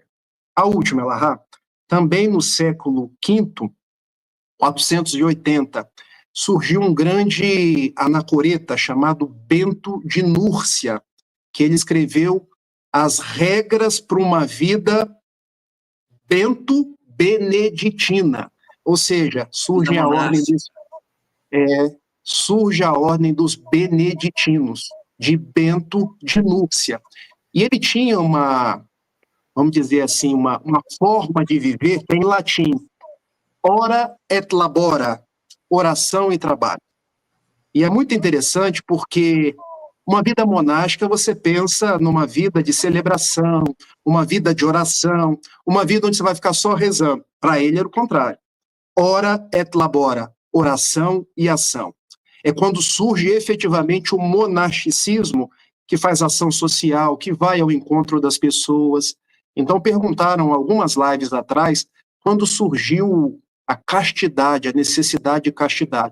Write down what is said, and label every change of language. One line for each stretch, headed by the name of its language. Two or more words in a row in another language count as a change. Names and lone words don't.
Portuguese: A última, Elahá, também no século V, 480, surgiu um grande anacoreta chamado Bento de Núrcia, que ele escreveu as regras para uma vida bento-beneditina. Ou seja, surge a ordem dos beneditinos. de Bento de Núrcia. E ele tinha uma, vamos dizer assim, uma forma de viver em latim.
Latin: Ora et labora,
Portuguese: oração e trabalho. E é muito interessante porque uma vida monástica, você pensa numa vida de celebração, uma vida de oração, uma vida onde você vai ficar só rezando. Para ele era o contrário.
Latin: Ora et labora,
Portuguese: oração e ação. É quando surge efetivamente o monasticismo, que faz ação social, que vai ao encontro das pessoas. Então perguntaram algumas lives atrás, quando surgiu a castidade, a necessidade de castidade.